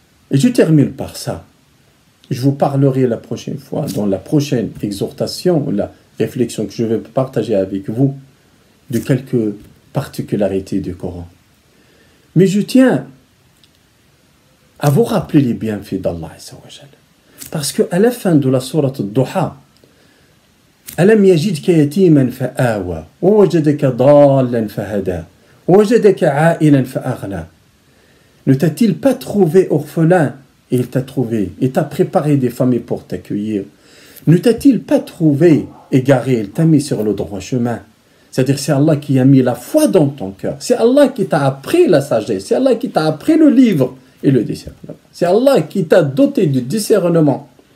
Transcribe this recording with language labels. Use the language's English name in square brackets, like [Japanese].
[French] Et je termine par ça. Je vous parlerai la prochaine fois, dans la prochaine exhortation, la réflexion que je vais partager avec vous, de quelques particularités du Coran. Mais je tiens à vous rappeler les bienfaits d'Allah Azza wa Jal. Parce qu'à la fin de la sourate Ad-Duha, [Arabic] ألم يجدك يتيما فآوى ووجدك ضالا فهدى ووجدك عائلا فأغنى. [French] Ne t'a-t-il pas trouvé orphelin et il t'a trouvé, et t'a préparé des familles pour t'accueillir? Ne t'a-t-il pas trouvé égaré, il t'a mis sur le droit chemin? C'est-à-dire c'est Allah qui a mis la foi dans ton cœur. C'est Allah qui t'a appris la sagesse. C'est Allah qui t'a appris le livre et le discernement. C'est Allah qui t'a doté du discernement.